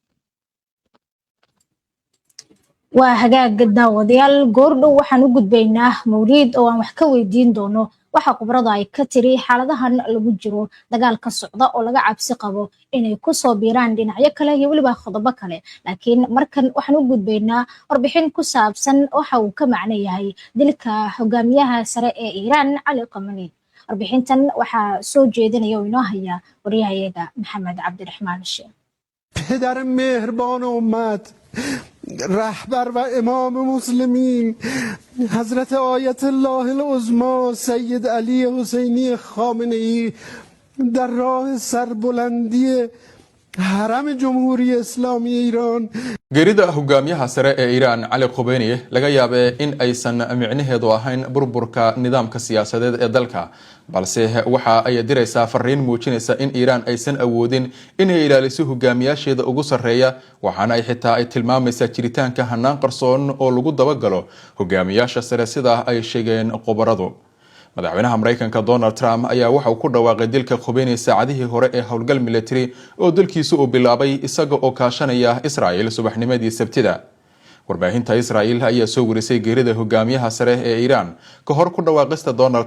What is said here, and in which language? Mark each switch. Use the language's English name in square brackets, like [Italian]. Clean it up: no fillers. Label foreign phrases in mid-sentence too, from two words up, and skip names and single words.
[Somali] waa hagaag daawadayaal goordhow waxaan u gudbaynaa mawliid oo aan wax ka weydiin doono waxa khibrada ay ka tiri xaaladahan lagu jiro dagaalka socda oo laga cabsi qabo inay ku soo biiraan dhinacyo kale iyo waliba qodobo kale laakiin markan waxaan u gudbaynaa warbixin ku saabsan waxa uu ka macno yahay dilka hogaamiyaha sare ee Iiraan Cali Khamenei warbixintan waxaa soo jeedinaya oo inoo haya wariyahayaga Maxamed Cabdiraxmaan Sheekh [Persian] پدر مهربان امت رهبر و امام مسلمین حضرت آیت الله العظما سید علی حسینی خامنه‌ای در راه سربلندی حرم جمهوری اسلامی ایران [Somali] geerida hogaamiyaha sare ee Iiraan Cali Khamenei laga yaabay in aysan micnaheedu ahayn burburka nidaamka siyaasadeed ee dalka balse waxa ay diraysaa fariin muujinaysa in Iiraan aysan awoodin inay ilaaliso hogaamiyaasheeda ugu sareeya waxaana ay xitaa ay tilmaamaysaa jiritaanka hanaan qarsoon oo lagu dabagalo hogaamiyaasha sare sida ay sheegeen qobaradu madaxweynaha Mareykanka Donald Trump ayaa waxa uu ku dhawaaqay dilka Khamenei saacadihii hore ee howlgal military oo dalkiisu uu bilaabay isaga oo kaashanaya Israa'iil subaxnimadii Sabtida warbaahinta Israa'iil ayaa soo warisay geerida hogaamiyaha sare ee Iiraan ka hor ku dhawaaqista Donald